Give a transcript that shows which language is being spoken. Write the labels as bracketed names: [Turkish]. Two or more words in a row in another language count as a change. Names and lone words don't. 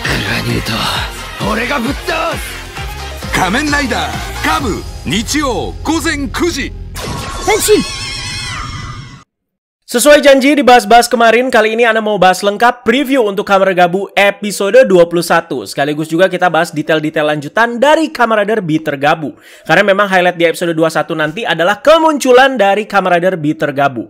[Japanese] ニュート、俺がぶっ倒す。仮面ライダーカブ、日曜午前9時。 [Indonesian] Sesuai janji dibahas-bahas kemarin, kali ini Ana mau bahas lengkap preview untuk Kamen Rider Gabu episode 21. Sekaligus juga kita bahas detail-detail lanjutan dari Kamen Rider Beater Gabu. Karena memang highlight di episode 21 nanti adalah kemunculan dari Kamen Rider Beater Gabu.